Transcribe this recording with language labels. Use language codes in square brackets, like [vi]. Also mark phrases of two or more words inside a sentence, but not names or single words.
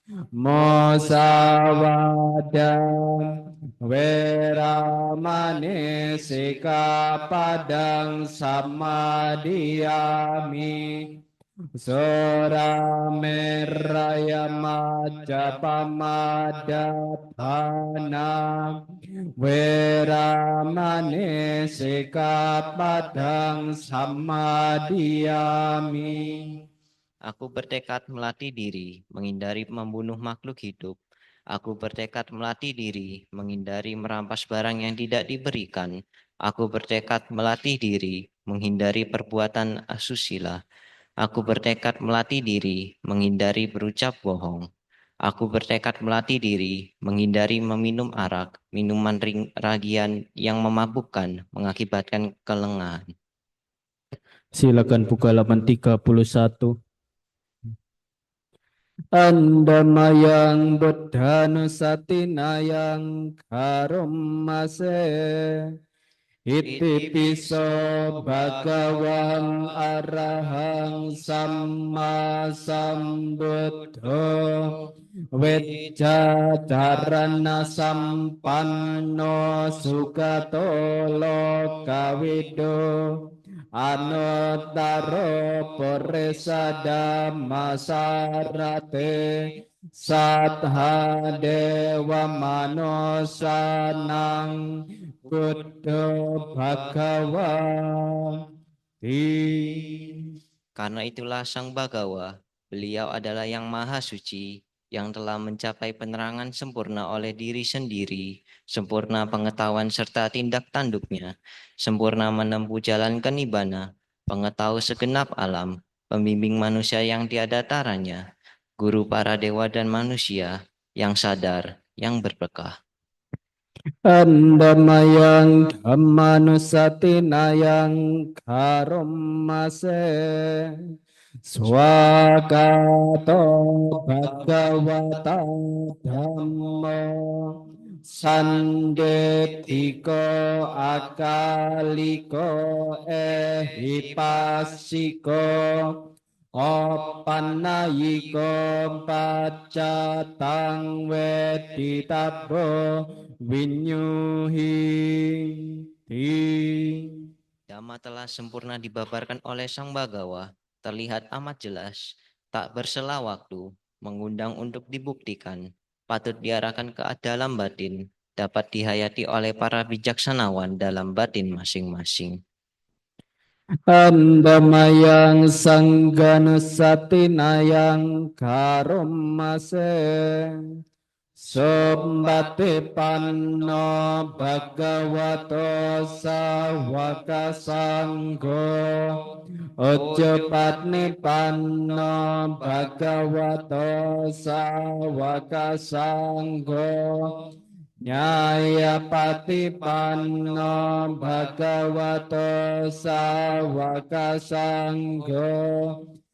[pi] Musawadang Weramane Sikapadang Samadiyami Surameraya Majapahana Weramane Sikapadang Samadiyami. [id] Aku bertekad melatih diri, menghindari membunuh makhluk hidup. Aku bertekad melatih diri, menghindari merampas barang yang tidak diberikan. Aku bertekad melatih diri, menghindari perbuatan asusila. Aku bertekad melatih diri, menghindari berucap bohong. Aku bertekad melatih diri, menghindari meminum arak, minuman ragian yang memabukkan, mengakibatkan kelengahan. Silakan buka halaman 31. [pi] Andamayang Buddhanusatinayang Karumase Iti piso bhagawang arahang samma sambuddho Weccacarana sampanno sugato lokawido Anuttaro Purisa Dhammasarate Sattha Dewa Manosanang Buddha Bhagawa [id] Karena itulah Sang Bagawa, beliau adalah yang maha suci, yang telah mencapai penerangan sempurna oleh diri sendiri, sempurna pengetahuan serta tindak tanduknya, sempurna menempuh jalan kenibbana, pengetahu segenap alam, pembimbing manusia yang tiada taranya, guru para dewa dan manusia, yang sadar, yang berberkah. [pi] Andamayang Dhammanusatinayang Karumase Swagato Bhagavata Dhammo Sandetiko Akaliko Ehipasiko Opanayiko Pacatang Weditabo Vinyuhi [id] Dhamma telah sempurna dibabarkan oleh Sang Bagawa, terlihat amat jelas, tak bersela waktu, mengundang untuk dibuktikan, patut diarahkan ke dalam batin, dapat dihayati oleh para bijaksanawan dalam batin masing-masing. [pi] Andamayang Sangganusatinayang Karumase Sombate Panno Bhagavato Sawaka Sangho Ujjapatni Panno Bhagavato Sawaka Sangho Nyaya Patipanno Bhagavato Sawaka Sangho